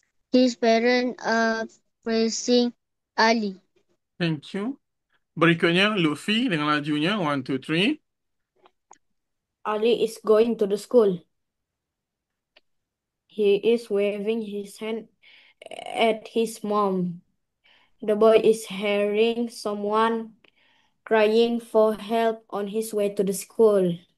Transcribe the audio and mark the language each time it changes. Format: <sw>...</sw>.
<en>His parents are praising Ali. Thank you.</en> <id>Berikutnya, Lutfi dengan lajunya.</id> <en>1, 2, 3. Ali is going to the school. He is waving his hand at his mom. The boy is hearing someone crying for help on his way to the school.</en>